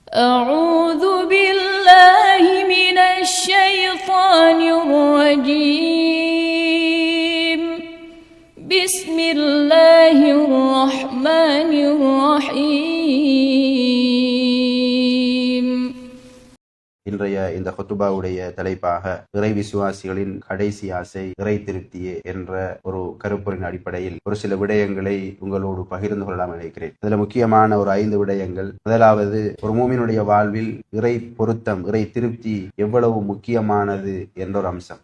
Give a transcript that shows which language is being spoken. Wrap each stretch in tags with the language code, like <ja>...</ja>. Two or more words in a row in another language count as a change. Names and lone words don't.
<ar>أعوذ بالله من الشيطان الرجيم. بسم الله الرحمن الرحيم.</ar> <ta>இன்றைய இந்த ஹுத்துபாவுடைய தலைப்பாக இறை விசுவாசிகளின் கடைசி ஆசை இறை திருப்தியே என்ற ஒரு கருப்பொருளின் அடிப்படையில் ஒரு சில விடயங்களை உங்களோடு பகிர்ந்து கொள்ளலாம் நினைக்கிறேன். இதுல முக்கியமான ஒரு 5 விடயங்கள். முதலாவது, ஒரு மூமினுடைய வாழ்வில் இறை பொருத்தம், இறை திருப்தி எவ்வளவு முக்கியமானது என்ற ஒரு அம்சம்.</ta>